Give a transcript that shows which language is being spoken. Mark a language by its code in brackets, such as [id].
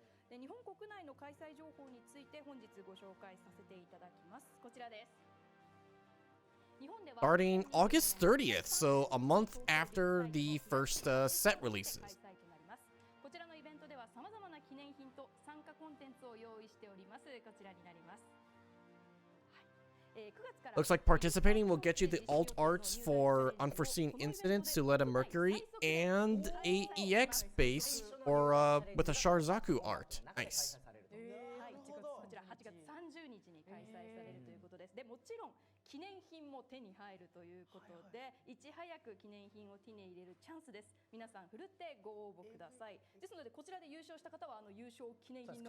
[ja] で日本国内の開催情報について本日ご紹介させていただきます。こちらです。日本では [en] Starting August 30th, so a month after the first set releases. [ja] こちらのイベントでは様々な記念品と参加コンテンツを用意しております。こちらになります。 [en] Looks like participating will get you the alt arts for Unforeseen Incident, Suleta Mercury, and a EX base or with a Sharzaku art. Nice. [ja] こちら8月30日に開催されるということです。でもちろん記念品も手に入るということで、いち早く記念品を手に入れるチャンスです。皆さんふるってご応募ください。ですのでこちらで優勝した方は優勝記念品の